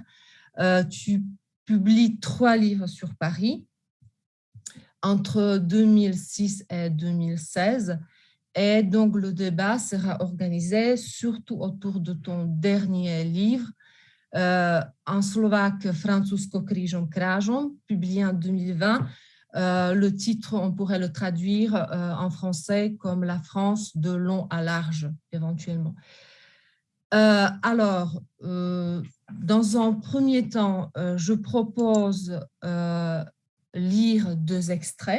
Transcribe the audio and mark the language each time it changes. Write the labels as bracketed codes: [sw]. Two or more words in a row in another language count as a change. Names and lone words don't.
[fr] Tu publies 3 livres sur Paris entre 2006 et 2016. Et donc, le débat sera organisé surtout autour de ton dernier livre, en slovaque Francúzsko krížom krážom, publié en 2020. Le titre, on pourrait le traduire en français comme la France de long à large, éventuellement. Alors, dans un premier temps, je propose lire 2 extraits.